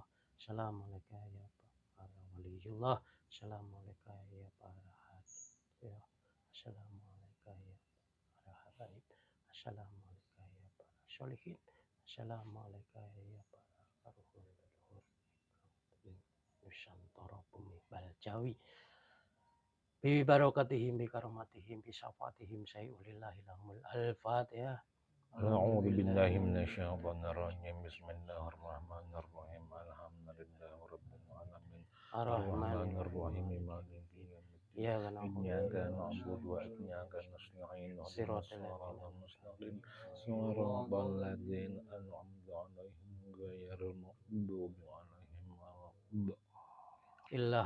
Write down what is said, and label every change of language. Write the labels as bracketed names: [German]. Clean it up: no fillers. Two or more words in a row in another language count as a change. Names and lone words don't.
[Arabic] السلام عليكم يا para ولي الله. السلام عليكم يا para يا. السلام عليكم يا para حبائب. السلام عليكم يا para صالحين. Assalamualaikum ya para aruhul leluhur Nusantara Bumi Baljawi. ببركاتهم بكراماتهم بشفاعتهم شيء لله لهم الفاتحة. أعوذ بالله من الشيطان الرجيم بسم الله الرحمن الرحيم الحمد لله رب العالمين الرحمن الرحيم مالك يوم الدين إياك نعبد وإياك نستعين اهدنا الصراط المستقيم صراط الذين أنعمت عليهم غير المغضوب عليهم ولا الضالين.